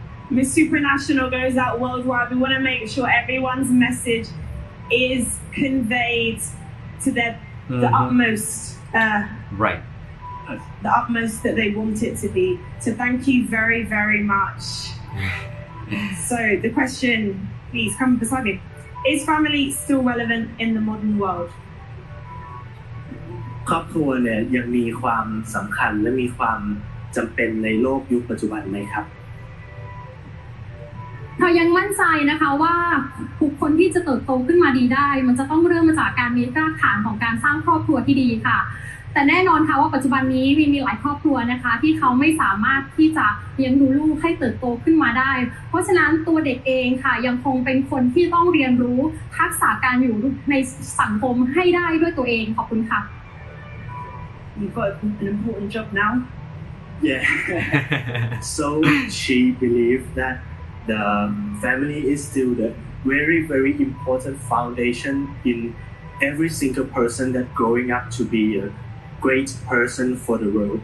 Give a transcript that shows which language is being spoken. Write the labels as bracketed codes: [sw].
[en] Miss Supranational goes out worldwide. We want to make sure everyone's message is conveyed to the utmost. Right. The utmost that they want it to be. So thank you very, very much. So the question, please come beside me. Is family still relevant in the modern world? [th] ครอบครัวเนี่ยยังมีความสำคัญและมีความจำเป็นในโลกยุคปัจจุบันไหมครับ เรายังมั่นใจนะคะว่าบุคคลที่จะเติบโตขึ้นมาดีได้มันจะต้องเริ่มมาจากการมีรากฐานของการสร้างครอบครัวที่ดีค่ะ แต่แน่นอนค่ะว่าปัจจุบันนี้มีหลายครอบครัวนะคะที่เขาไม่สามารถที่จะเลี้ยงดูลูกให้เติบโตขึ้นมาได้เพราะฉะนั้นตัวเด็กเองค่ะยังคงเป็นคนที่ต้องเรียนรู้ทักษะการอยู่ในสังคมให้ได้ด้วยตัวเองขอบคุณค่ะ [en] You've got an important job now. Yeah. So she believed that the family is still the very, very important foundation in every single person that growing up to be a great person for the world.